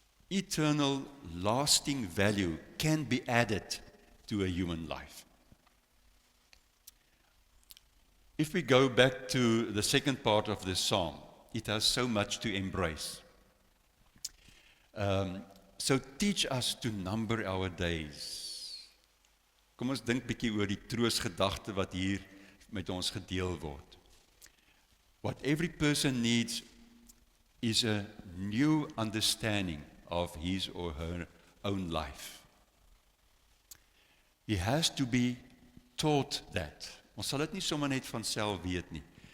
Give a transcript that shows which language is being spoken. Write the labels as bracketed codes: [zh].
[en] Eternal, lasting value can be added to a human life. If we go back to the second part of this psalm, it has so much to embrace. So teach us to number our days. [af] Kom ons dink bietjie oor die troosgedagte wat hier met ons gedeel word. [en] What every person needs is a new understanding of his or her own life. He has to be taught that. [af] Ons sal dit nie sommer net van self weet nie.